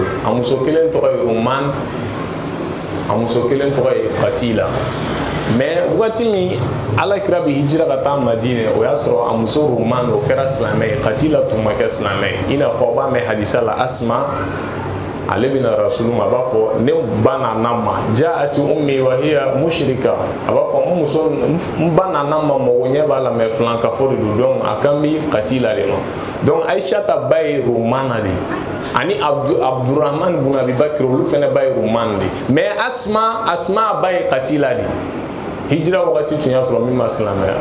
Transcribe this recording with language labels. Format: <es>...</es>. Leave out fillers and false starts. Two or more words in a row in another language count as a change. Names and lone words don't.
<bm>A muso kelen tɔgɔ ye Uman, a muso kelen tɔgɔ ye Katila. Mais waati min Alakira bɛ hijira ka taa Madina, o y'a sɔrɔ a muso Uman o kɛra silamɛ ye, Katila tun ma kɛ silamɛ ye. I n'a fɔ a b'a mɛn hadisa la, Asma ale bɛna rasulu ma, a b'a fɔ ne ba nana ma,</bm> <ar>جاءت أمي وهي مشركة,</ar> <bm>a b'a fɔ n muso n ba nana ma mɔgɔ ɲɛ b'a la mais filankafo de don, donc a kan bɛ Katila de ma. Donc Aisha ta ba ye Rumana de, ani Abdurrahman bun Abi Bakr olu fɛnɛ ba ye Ruman de, mais Asma ba ye Katila de. Hijira wagati tun y'a sɔrɔ min ma silamɛya.</bm>